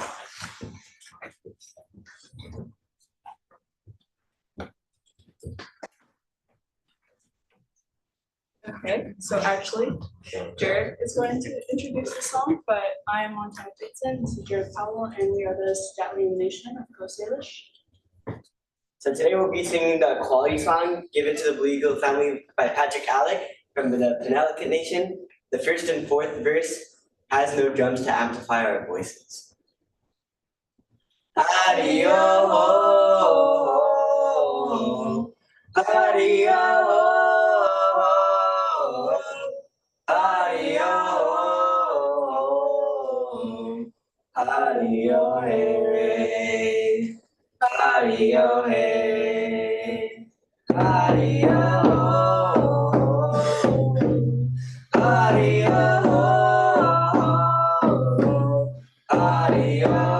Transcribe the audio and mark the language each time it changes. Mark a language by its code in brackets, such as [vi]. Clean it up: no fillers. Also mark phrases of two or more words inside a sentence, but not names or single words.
[en] Okay, so actually, Jared is going to introduce the song, but I am Montana Dixon, this is Jared Powell, and we are the Statistical Nation of Coast Salish. So today we'll be singing the quality song given to the Blue Eagle family by Patrick Alec from the Penellicut Nation. The first and fourth verse has no drums to amplify our voices. Adio, adio. Adio, hey, adio, hey, adio, adio, adio,